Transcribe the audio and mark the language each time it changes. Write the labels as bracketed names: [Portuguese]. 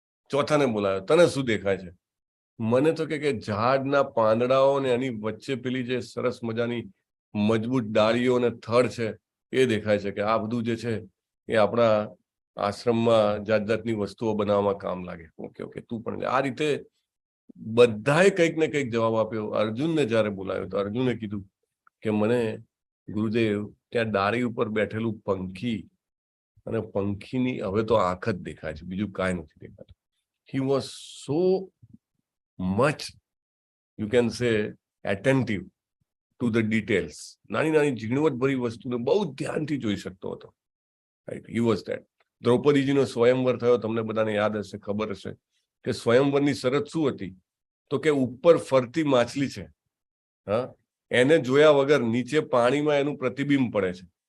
[Gujarati] ચોથાને બોલાવ્યો, તને શું દેખાય છે? મને તો કે ઝાડના પાંદડાઓ ને એની વચ્ચે પેલી જે સરસ મજાની મજબૂત ડાળીઓ અને થડ છે એ દેખાય છે, કે આ બધું જે છે એ આપણા આશ્રમમાં જાત જાતની વસ્તુઓ બનાવવામાં કામ લાગે. ઓકે ઓકે, તું પણ. આ રીતે બધાએ કંઈક ને કંઈક જવાબ આપ્યો. અર્જુનને જયારે બોલાવ્યો તો અર્જુને કીધું કે મને ગુરુદેવ ત્યાં ડાળી ઉપર બેઠેલું પંખી, અને પંખીની હવે તો આંખ જ દેખાય છે, બીજું કાંઈ નથી દેખાતું. [English] He was so much, you can say, attentive to the details. [Gujarati] નાની નાની ઝીણવટભરી વસ્તુને બહુ ધ્યાનથી જોઈ શકતો હતો. [English] Right? He was that. [Gujarati] દ્રૌપદીજીનો સ્વયંવર થયો, તમને બધાને યાદ હશે, ખબર હશે કે સ્વયંવરની શરત શું હતી? તો કે ઉપર ફરતી માછલી છે, હા, એને જોયા વગર નીચે પાણીમાં એનું પ્રતિબિંબ પડે છે.